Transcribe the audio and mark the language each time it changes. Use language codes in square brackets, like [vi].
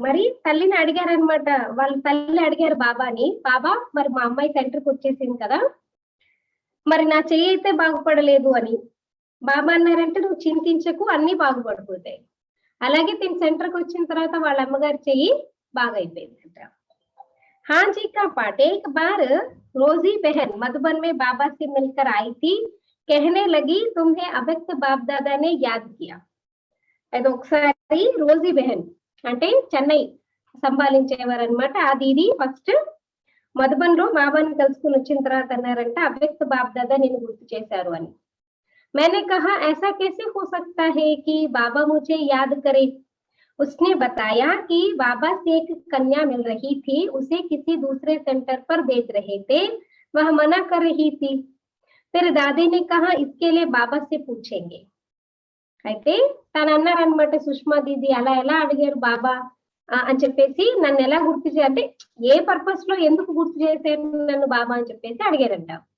[te] మరి తల్లిని అడిగారనమాట, వాళ్ళ తల్లి అడిగారు బాబాని, బాబా మరి మా అమ్మాయి సెంటర్కి వచ్చేసింది కదా, మరి నా చెయ్యి అయితే బాగుపడలేదు అని. బాబా అన్నారంటే నువ్వు చింతించకు, అన్ని బాగుపడిపోతాయి. అలాగే తిని సెంటర్కి వచ్చిన తర్వాత వాళ్ళ అమ్మగారి చెయ్యి బాగా అయిపోయిందంట. [hi] हाँ जी का पाठ एक बार रोजी बहन मधुबन में बाबा से मिलकर आई थी, कहने लगी तुम्हें अव्यक्त बाप दादा ने याद किया. [te] అది ఒకసారి రోజీ బెహన్ అంటే చెన్నై సంభాలించేవారనమాట. ఆ దీది ఫస్ట్ మధుబన్ లో బాబాని కలుసుకుని వచ్చిన తర్వాత అన్నారంట, అవ్యక్త బాప్ దాదా నేను గుర్తు చేశారు అని. [hi] मैंने कहा ऐसा कैसे हो सकता है कि बाबा मुझे याद करे. उसने बताया कि बाबा से एक कन्या मिल रही थी, उसे किसी दूसरे सेंटर पर भेज रहे थे, वह मना कर रही थी. फिर दादी ने कहा इसके लिए बाबा से पूछेंगे. [te] అయితే తను అన్నారనమాట, సుష్మా దీది అలా ఎలా అడిగారు బాబా అని చెప్పేసి, నన్ను ఎలా గుర్తు అంటే ఏ పర్పస్ లో ఎందుకు గుర్తు చేశారు నన్ను బాబా అని చెప్పేసి అడిగారంట.